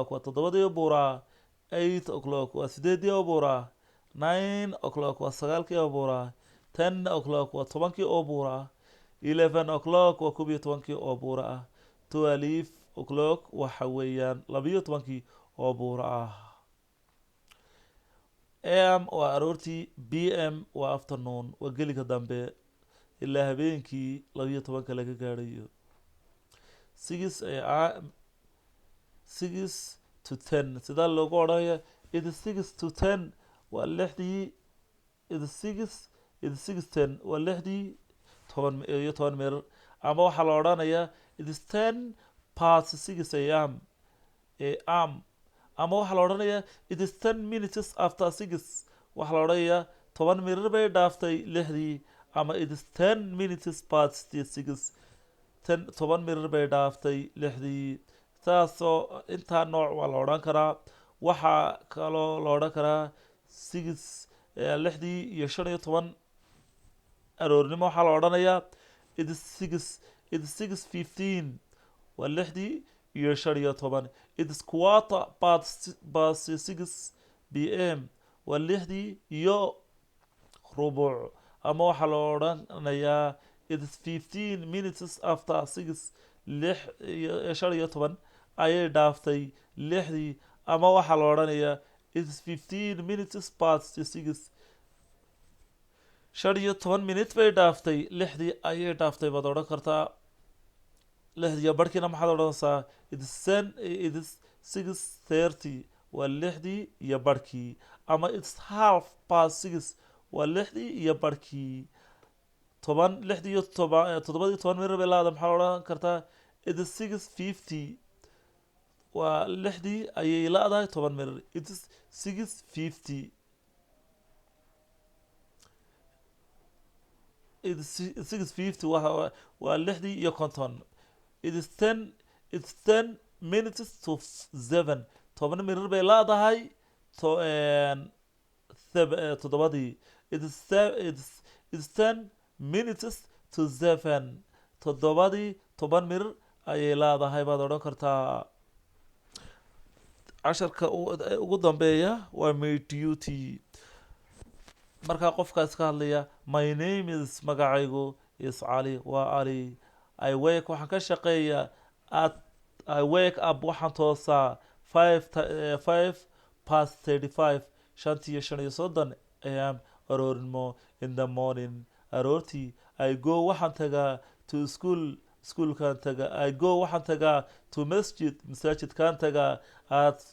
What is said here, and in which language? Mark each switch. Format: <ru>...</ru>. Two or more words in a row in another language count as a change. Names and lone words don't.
<so>waa toddobadii oo buura ah 8 o'clock waa sideedii oo buura ah 9 o'clock waa sagaalkii oo buura ah 10 o'clock waa tobankii oo buura ah 11 o'clock waa koob iyo tobankii oo buura ah 12 o'clock waxa weeyaan labiyo tobankii oo buura ah am waa aroortii bm waa afternoon waa geliga dambe ilaa habeenkii labiyo tobanka laga gaadhayo 6 to 10 sidaa loogu odhanaya</so> <en>it is 6 to 10</en> <so>waa lixdii</so> <en>it is 10</en> <so>waa lixdii toban mirir ama waxaa la odhanayaa</so> <en>it is 10 past 6 am</en> <so>ama waxaa la odhanayaa</so> <en>it is 10 minutes after 6</en> <so>waxaa la odhanayaa toban mirir bay dhaaftay lixdii ama</so> <en>it is 10 minutes</en> <so>past 6 toban mirir bay dhaaftay lixdii saasoo intaa nooc waa la odhan karaa waxaa kaloo la odhan karaa lixdii iyo 15 aroornimo waxaa la odhanayaa</so> <en>it is 6:15</en> <so>waa lixdii iyo 15</so> <en>it is quarter past 6 pm</en> <so>waa lixdii iyo rubuc ama waxaa la odhanayaa</so> <en>it is 15 minutes after 6</en> <so>lix iyo 15 ayay dhaaftay lixdii ama waxaa la odhanayaa</so> <en>it is 15 minutes past 6</en> <so>15 minute bay dhaaftay lixdii ayay dhaaftay baad odhan kartaa lixdiiyo barhkiina maxaad odhanaysaa</so> <en>it is 6:30</en> <so>waa lixdii iyo barhkii ama</so> <en>it's half past 6</en> <so>waa lixdii iyo barhkii lixdii iyo toddobadii toban mirir bay laada maxaa odhan kartaa</so> <en>it is 6:50</en> <so>waa lixdii ayay la-dahay toban mirir</so> <en>it is 6:50 it is 6:50</en> <so>waa lixdii iyo konton</so> <en>it is 10 minutes to 7</en> <so>toban mirir bay laadahay toddobadii</so> <en>it is 10 minutes to 7</en> <so>toddobadii toban mirir ayay laadahay baad odhan kartaa casharka ugu dambeeya waa</so> <en>my duty</en> <so>markaa qofkaas ka hadlaya</so> <en>my name is</en> <so>magacaygu is cali waa cali</so> <en>I work</en> <so>waxaan ka shaqeeyaa</so> <en>I wake up</en> <so>waxaan toosaa 5:35 shantii iyo 35 am aroornimo</so> <en>in the morning</en> <so>aroortii</so> <en>I go</en> <so>waxaan tagaa</so> <en>to schoolkaan</en> <so>tagaa</so> <en>I go</en> <so>waxaan tagaa to masaajidkaan tagaa at</so>